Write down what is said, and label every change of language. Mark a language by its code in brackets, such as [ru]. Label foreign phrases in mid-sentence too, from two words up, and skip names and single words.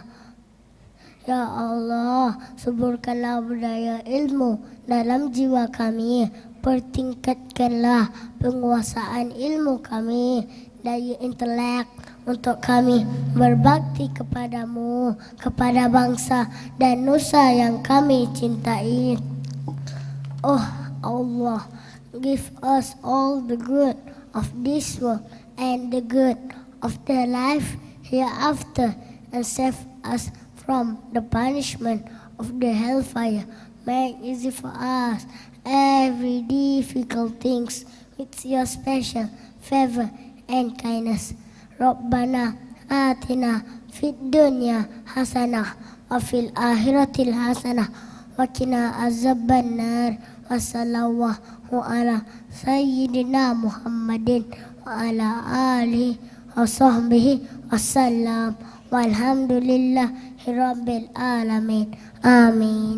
[ms] Ya Allah, suburkanlah budaya ilmu dalam jiwa kami, pertingkatkanlah penguasaan ilmu kami, daya intelek untuk kami berbakti kepadamu, kepada bangsa dan nusa yang kami cintai. [en] Oh Allah, give us all the good of this world and the good of the life hereafter, and save us from the punishment of the hellfire. Make easy for us every difficult things with your special favor and kindness. [ar] ربنا آتنا في الدنيا حسنة وفي الآخرة حسنة وقنا عذاب النار. وصلى الله على سيدنا محمد وعلى آله وصحبه وسلم. والحمد لله رب العالمين. Amin.